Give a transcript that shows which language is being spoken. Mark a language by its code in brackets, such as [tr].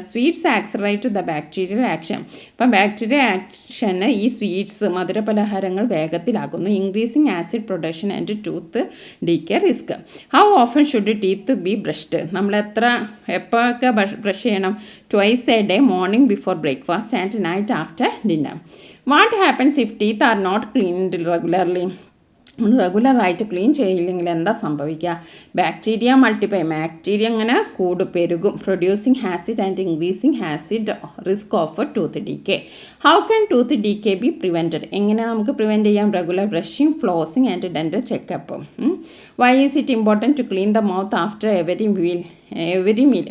[en] Sweets accelerate the bacterial action. [ml] അപ്പം bacterial action ഈ sweets മധുരപലഹാരങ്ങൾ വേഗത്തിലാക്കുന്നു. [en] Increasing acid production and tooth decay risk. How often should teeth be brushed? [ml] നമ്മൾ എപ്പോഴൊക്കെ brush ചെയ്യണം? [en] Twice a day, morning before breakfast and night after dinner. What happens if teeth are not cleaned regularly? [ml] റെഗുലറായിട്ട് clean ചെയ്യില്ലെങ്കിൽ എന്താ സംഭവിക്കുക? [en] Bacteria multiply. [ml] Bacteria അങ്ങനെ പെരുകും. [en] Producing acid and increasing acid risk of tooth decay. How can tooth decay be prevented? [ml] എങ്ങനെ നമുക്ക് prevent ചെയ്യാം? [en] Regular brushing, flossing and dental checkup. Why is it important to clean the mouth after every meal?